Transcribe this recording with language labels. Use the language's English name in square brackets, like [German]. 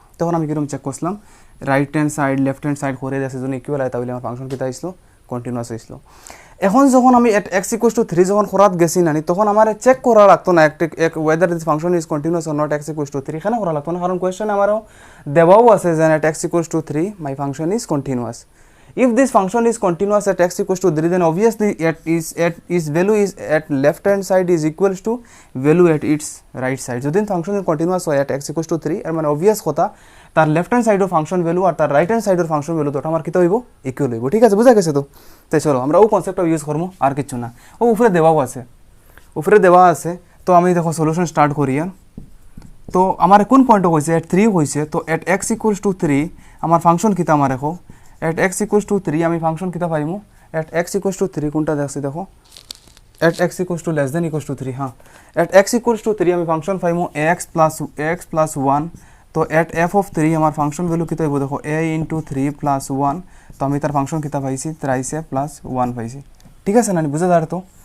[Bangla] তখন আমি কিরকম চেক করলাম, right hand side left hand side করে দেওয়া যদি ইকুয়াল হয় তাহলে আমার ফাংশন কিতা আসলো, কন্টিনিউয়াস হয়েছিল। এখন যখন আমি এট এক্স ইকুয়ালস টু 3 যখন করাত গেছি নানি তখন আমার চেক করা লাগতো না এক [English] whether this function is continuous or not [Bangla] x equals to 3, এখানে করা লাগতো না, কারণ কোয়েশ্চেন আমারও দেওয়াও আছে যে [English] At x equals to 3 my function is continuous. If this function is continuous at x equals to 3, then obviously its value is at left hand side is equals to value at its right side. [Bangla] যদি function continuous হয় at x equals to 3 এর মানে obvious কথা তার left hand সাইডের function value আর তার right hand সাইডের function value তো আমার কী হইব, ইকুয়াল হইব। ঠিক আছে, বুঝা গেছে তো? তাই চলো আমরা ও কনসেপ্টটা ইউজ করবো, আর কিছু না। ও উপরে দেওয়াও আছে, উপরে দেওয়া আছে। তো আমি দেখো সলিউশন স্টার্ট করি। তো আমার কোন পয়েন্টও হয়েছে এট 3 হয়েছে, তো এট x equals to 3 আমার ফাংশন কিতা আমার দেখো at x equals to 3 আমি ফাংশন কিতা পাইমু at x equals to 3 কোনটা দেখছি দেখো at x equals to less than equals to 3, হ্যাঁ at x equals to 3 আমি ফাংশন পাইমু x plus 1, তো at f of 3 আমার ফাংশন ভ্যালু কিতা হইব দেখো a into 3 plus 1, তো আমি তার ফাংশন কিতা পাইছি 3a plus 1 পাইছি। ঠিক আছে না, বুঝা যায় তো?